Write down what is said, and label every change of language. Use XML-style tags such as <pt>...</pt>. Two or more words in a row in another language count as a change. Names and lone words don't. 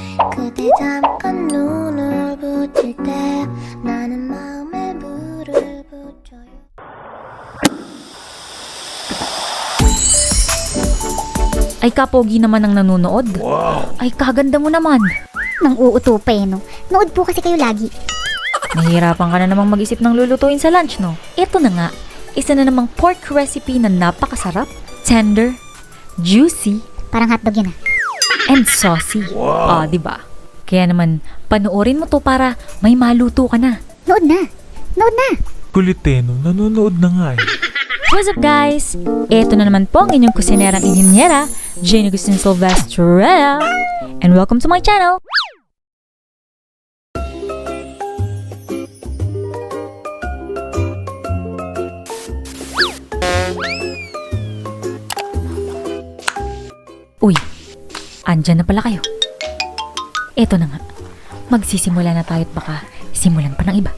<ko>그대 잠깐 눈을 붙일 때 나는 마음에 불을 붙여요.</ko> <tl>Ay, kapogi naman ang nanonood. Wow. Ay, kaganda mo naman. Nang uuto pa no? Nood po kasi kayo lagi. Nahihirapan ka na namang mag-isip ng lulutuin sa lunch, no? Ito na nga, isa na namang pork recipe na napakasarap,</tl> <en>tender, juicy,</en> <tl>Parang hotdog yun</tl> <en>and saucy. Wow. Diba?</en> <tl>Kaya naman, panoorin mo to para may maluto ka na. Nood na! Nood na! Kuliteno, nanonood na nga eh.</tl> <en>What's up guys?</en> <tl>Ito na naman po ang inyong kusinerang inhinyera, Agustin-Silvestre,</tl> <en>and welcome to my channel!</en> <tl>Uy, andyan na pala kayo. Ito na nga, magsisimula na tayo at baka simulan pa ng iba.</tl>